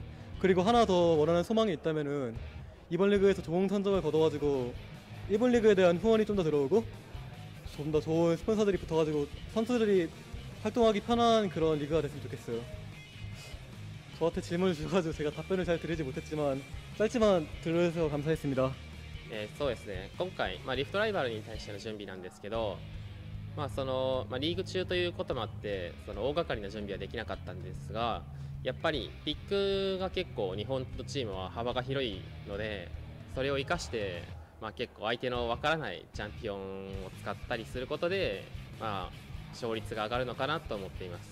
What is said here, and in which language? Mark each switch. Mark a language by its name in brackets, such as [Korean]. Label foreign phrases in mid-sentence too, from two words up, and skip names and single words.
[Korean] 그리고 하나 더 원하는 소망이 있다면은 이번 리그에서 좋은 성적을 거둬가지고 일본 리그에 대한 후원이 좀 더 들어오고 좀 더 좋은 스폰서들이 붙어가지고 선수들이 활동하기 편한 그런 리그가 됐으면 좋겠어요. 저한테 질문을 주셔가지고 제가 답변을 잘 드리지 못했지만 짧지만 들어주셔서 감사했습니다. [Japanese] そうですね、今回、リフトライバルに対しての準備なんですけど、リーグ中ということもあって大掛かりな準備はできなかったんですが、やっぱりピックが結構日本のチームは幅が広いので、それを生かして、結構相手のわからないチャンピオンを使ったりすることで、勝率が上がるのかなと思っています。